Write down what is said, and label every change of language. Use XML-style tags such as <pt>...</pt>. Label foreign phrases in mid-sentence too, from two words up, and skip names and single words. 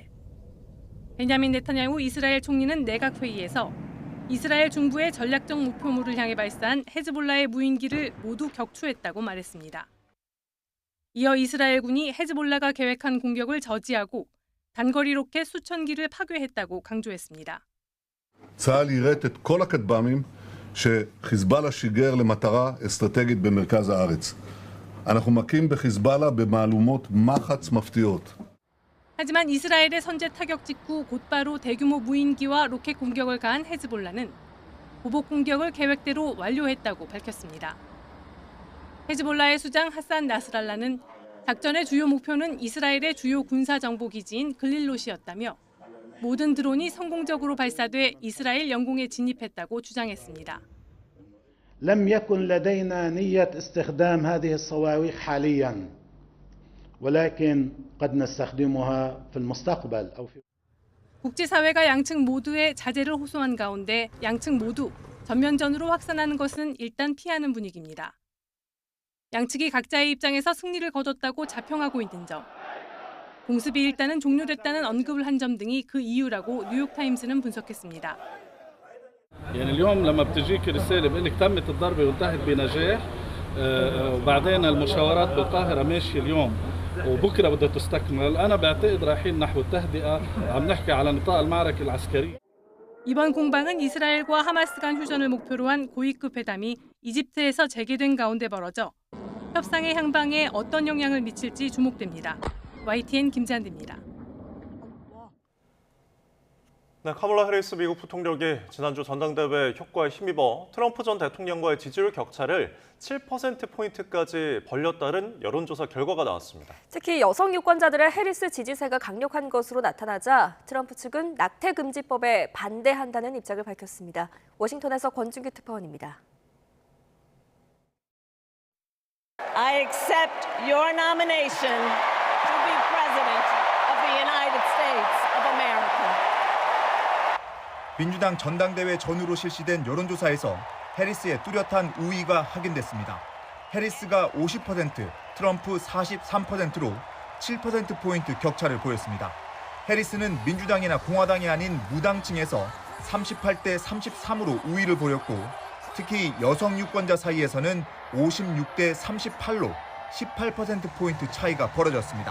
<ko>베냐민 네타냐후 이스라엘 총리는 내각회의에서 이스라엘 중부의 전략적 목표물을 향해 발사한 헤즈볼라의 무인기를 모두 격추했다고 말했습니다. 이어 이스라엘군이 헤즈볼라가 계획한 공격을 저지하고 단거리 로켓 수천 기를 파괴했다고 강조했습니다.</ko> <he>צה"ל יירט את כל הכטב"מים שחיזבאללה שיגר למטרה אסטרטגית במרכז הארץ. אנחנו מכים בחיזבאללה במהלומות מחץ מפתיעות.</he> <ko>하지만 이스라엘의 선제 타격 직후 곧바로 대규모 무인기와 로켓 공격을 가한 헤즈볼라는 보복 공격을 계획대로 완료했다고 밝혔습니다. 헤즈볼라의 수장 하산 나스랄라는 작전의 주요 목표는 이스라엘의 주요 군사정보기지인 글릴롯이었다며 모든 드론이 성공적으로 발사돼 이스라엘 영공에 진입했다고 주장했습니다.</ko> <ar>لم يكن لدينا نية استخدام هذه الصواريخ حاليا ولكن قد نستخدمها في المستقبل أو في</ar> <ko>국제사회가 양측 모두의 자제를 호소한 가운데 양측 모두 전면전으로 확산하는 것은 일단 피하는 분위기입니다. 양측이 각자의 입장에서 승리를 거뒀다고 자평하고 있는 점, 공습이 일단은 종료됐다는 언급을 한 점 등이 그 이유라고 뉴욕타임스는 분석했습니다.</ko> <ar>يعني اليوم لما بتجيك رسالة بقول لك تمت الضربة وانتهت بنجاح وبعدين المشاورات بالقاهرة ماشية اليوم وبكرة بدها تستكمل أنا بعتقد رايحين نحو التهدئة عم نحكي على نطاق المعركة العسكرية.</ar> <ko>이번 공방은 이스라엘과 하마스 간 휴전을 목표로 한 고위급 회담이 이집트에서 재개된 가운데 벌어져 협상의 향방에 어떤 영향을 미칠지 주목됩니다. YTN 김잔디입니다. 네, 카멀라 해리스 미국 부통령이 지난주 전당대회 효과에 힘입어 트럼프 전 대통령과의 지지율 격차를 7%포인트까지 벌렸다는 여론조사 결과가 나왔습니다. 특히 여성 유권자들의 해리스 지지세가 강력한 것으로 나타나자 트럼프 측은 낙태금지법에 반대한다는 입장을 밝혔습니다. 워싱턴에서 권준규 특파원입니다.</ko> <en>I accept your nomination to be President of the United States of America.</en> <ko>민주당 전당대회 전후로 실시된 여론조사에서 해리스의 뚜렷한 우위가 확인됐습니다. 해리스가 50%, 트럼프 43%로 7%포인트 격차를 보였습니다. 해리스는 민주당이나 공화당이 아닌 무당층에서 38대 33으로 우위를 보였고 특히 여성 유권자 사이에서는 56대 38로 18%포인트 차이가 벌어졌습니다.</ko>